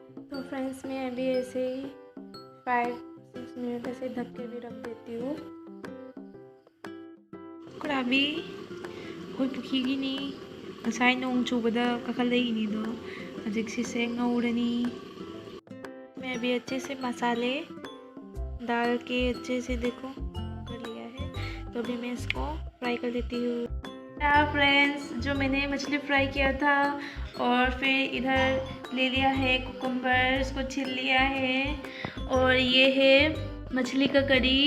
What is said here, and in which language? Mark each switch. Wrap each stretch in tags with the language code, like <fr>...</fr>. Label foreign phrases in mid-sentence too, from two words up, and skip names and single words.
<hi>तो फ्रेंड्स मैं अभी ऐसे ही 5-6 मिनट ऐसे ढक के भी रख देती हूँ।</hi> <mni>ꯀꯨꯀꯔꯥꯕꯤ ꯑꯩꯈꯣꯏ ꯄꯨꯈꯤꯒꯤꯅꯤ ꯉꯁꯥꯏ ꯅꯣꯡ ꯆꯨꯕꯗ ꯀꯥꯈꯠꯂꯛꯏꯅꯤꯗꯣ ꯍꯧꯖꯤꯛꯁꯤꯁꯦ ꯉꯧꯔꯅꯤ।</mni> <hi>मैं अभी अच्छे से मसाले डाल के अच्छे से देखो कर लिया है, तो अभी मैं इसको फ्राई कर लेती हूँ। फ्रेंड्स जो मैंने मछली फ्राई किया था और फिर इधर ले लिया है कुकुम्बर, इसको छील लिया है और ये है मछली का करी।</hi>